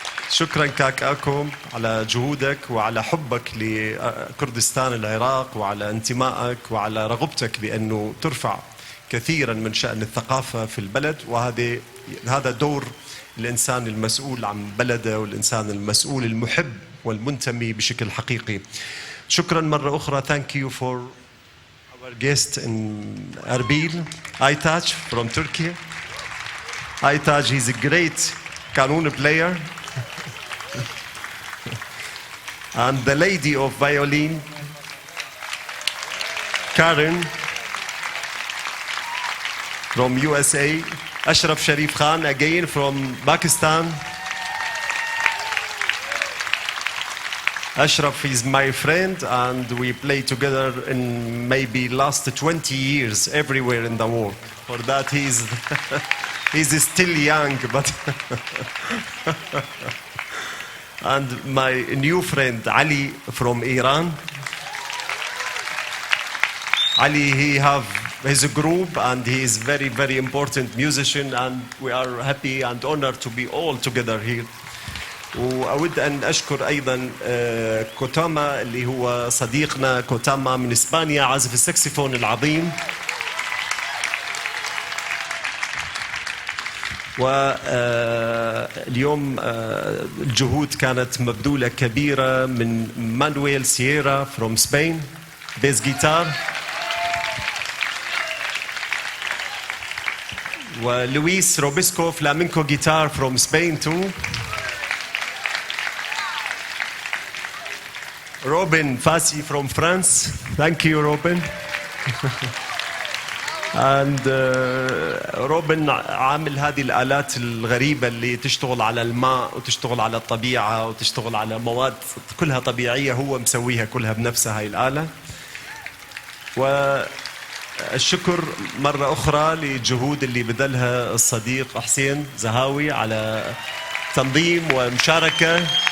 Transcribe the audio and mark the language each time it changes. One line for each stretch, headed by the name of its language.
Arabic: شكرا كاكاكم على جهودك وعلى حبك لكردستان العراق وعلى انتمائك وعلى رغبتك بأنه ترفع كثيرا من شأن الثقافة في البلد. هذا دور الإنسان المسؤول عن بلده والإنسان المسؤول المحب والمنتمي بشكل حقيقي. شكرا مرة أخرى.
English: Thank you for our guest in Erbil, Aytaç from Turkey. Aytaç is a great kanun player. And the lady of violin, Karen from USA. Ashraf Sharif Khan again from Pakistan. Ashraf is my friend and we play together in maybe last 20 years everywhere in the world. For that he's still young, but and my new friend Ali from Iran. Ali, he have his group and he is very, very important musician, and we are happy and honored to be all together here.
Arabic: وأود أن أشكر أيضا كوتاما اللي هو صديقنا كوتاما من إسبانيا، عازف السكسفون العظيم. واليوم الجهود كانت مبذولة كبيرة من مانويل سييرا
English: from Spain, bass guitar. ولويس روبسكو flamenco guitar from Spain too. Robin Fassi from France. Thank you, Robin.
Arabic: and روبن عامل هذه الآلات الغريبة اللي تشتغل على الماء وتشتغل على الطبيعة وتشتغل على مواد كلها طبيعية، هو مسويها كلها بنفسها هاي الآلة. والشكر مرة أخرى لجهود اللي بذلها الصديق حسين زهاوي على تنظيم ومشاركة.